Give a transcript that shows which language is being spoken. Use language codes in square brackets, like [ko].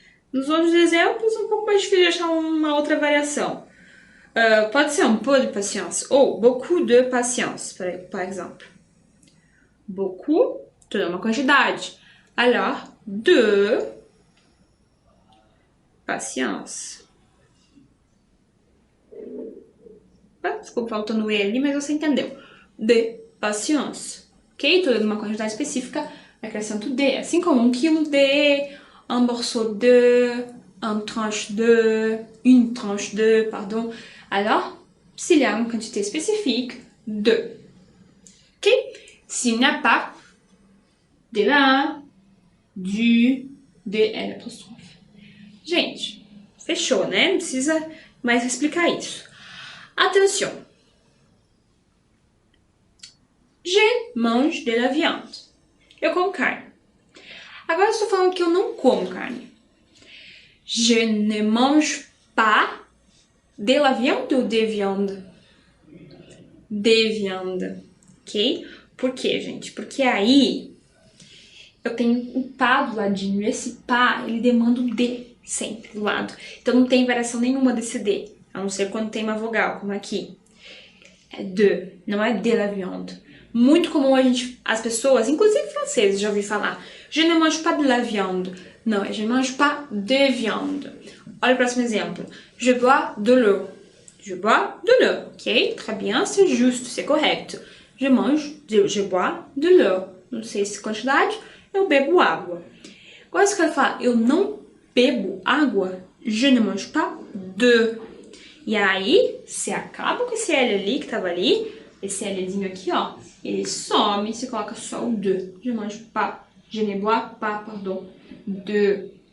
[pt] Nos outros exemplos, um pouco mais difícil de achar uma outra variação. Pode ser [fr] un peu de patience ou beaucoup de patience, par exemple. Beaucoup, [pt] toda uma quantidade. [fr] Alors, de patience. [pt] Desculpa, faltando o E ali, mas você entendeu. De patience. Ok? Toda uma quantidade específica, acrescento de. Assim como um quilo de, [fr] un morceau de, un tranche de, une tranche de, pardon. Alors, s'il y a une quantité spécifique, de. Ok? S'il n'y a pas, de la, du, de, L apóstrofe. [pt] Gente, fechou, né? Não precisa mais explicar isso. Attention. [fr] Je mange de la viande. [pt] Eu como carne. Agora eu estou falando que eu não como carne. [fr] Je ne mange pas de la viande ou de viande? De viande. [pt] Ok? Por quê, gente? Porque aí eu tenho o pá do ladinho. Esse pá, ele demanda o D sempre do lado. Então não tem variação nenhuma desse D. A não ser quando tem uma vogal, como aqui. É de, não é [fr] de la viande. [pt] Muito comum as pessoas, inclusive franceses, já ouvi falar. [fr] Je ne mange pas de la viande. [pt] Não, é [fr] je ne mange pas de viande. [pt] Olha o próximo exemplo. [fr] Je bois de l'eau. Je bois de l'eau. Ok? Très bien, c'est juste, c'est correto. Je bois de l'eau. [pt] Não sei se quantidade, eu bebo água. Agora se eu quero falar, eu não bebo água, [fr] je ne mange pas de. [pt] E aí, você acaba com esse L ali, que tava ali, esse Lzinho aqui, ó, ele some, você coloca só o de. [fr] Je mange pas, je ne bois pas, pardon, de.